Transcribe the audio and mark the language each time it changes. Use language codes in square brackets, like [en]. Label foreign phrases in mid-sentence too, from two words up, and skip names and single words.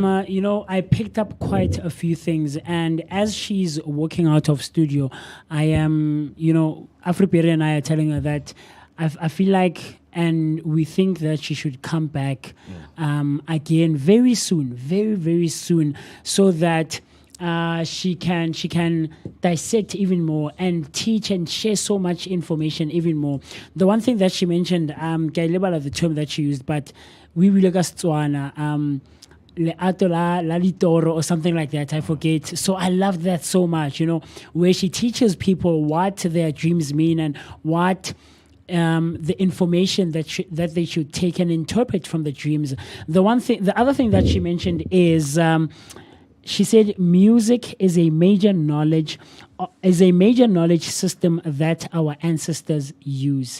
[en] I picked up quite a few things, and as she's walking out of studio, I am, Afripere and I are telling her that I feel like, and we think that she should come back again very soon, very, very soon, so that she can dissect even more and teach and share so much information even more. The one thing that she mentioned, [st] ke a lebala [en] the term that she used, but we will Leato la litoro or something like that, I forget. So I love that so much, where she teaches people what their dreams mean and what the information that they should take and interpret from the dreams. The other thing that she mentioned is she said music is a major knowledge system that our ancestors use.